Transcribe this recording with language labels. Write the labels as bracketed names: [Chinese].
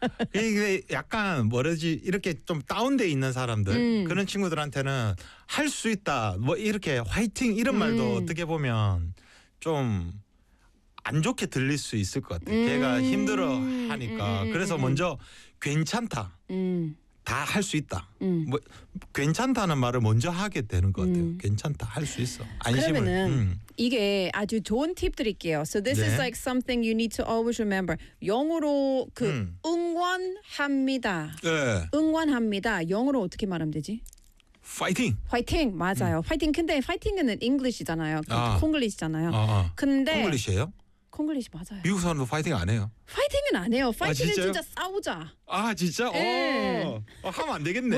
[Korean] 근데 약간 뭐라지 이렇게 좀 다운돼 있는 사람들 그런 친구들한테는 할 수 있다 뭐 이렇게 화이팅 이런 말도 어떻게 보면 좀 안 좋게 들릴 수 있을 것 같아. 걔가 힘들어 하니까 그래서 먼저 괜찮다. 다 할 수 있다. 뭐 괜찮다는 말을 먼저 하게 되는 것 같아요. 괜찮다. 할 수 있어. 안심을. 그러면은 이게 아주 좋은 팁 드릴게요. [English] So this 네. is like something you need to always remember. [Korean] 영어로 그 응원합니다. 네. 응원합니다. 영어로 어떻게 말하면 되지? [English] Fighting. [Korean] Fighting. 맞아요. Fighting. 근데 fighting은 English이잖아요. 아. Konglish잖아요. 근데 Konglish예요? Konglish 맞아요. 미국 사람도 파이팅 안 해요? 파이팅은 안 해요. 파이팅은 아, 진짜 싸우자. 아 진짜? 네. 어, 하면 안 되겠네.